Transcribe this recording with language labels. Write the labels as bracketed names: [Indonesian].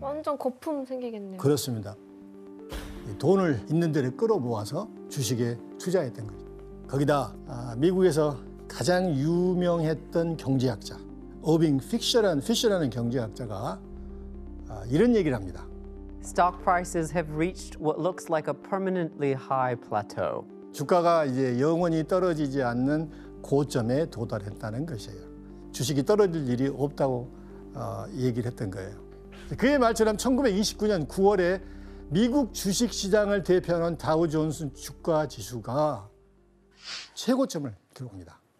[Korean] 완전 거품 생기겠네요. 그렇습니다. 돈을 있는 데를 끌어모아서 주식에 투자했던 거죠. 거기다 미국에서 가장 유명했던 경제학자 어빙 피셔라는 경제학자가 이런 얘기를 합니다. [English] Stock prices have reached what looks like a permanently high plateau. [Korean] 주가가 이제 영원히 떨어지지 않는 고점에 도달했다는 것이에요. 주식이 떨어질 일이 없다고 얘기를 했던 거예요. 그의 말처럼 1929년 9월에 미국 주식시장을 대표하는 다우존스 주가 지수가 최고점을 기록합니다.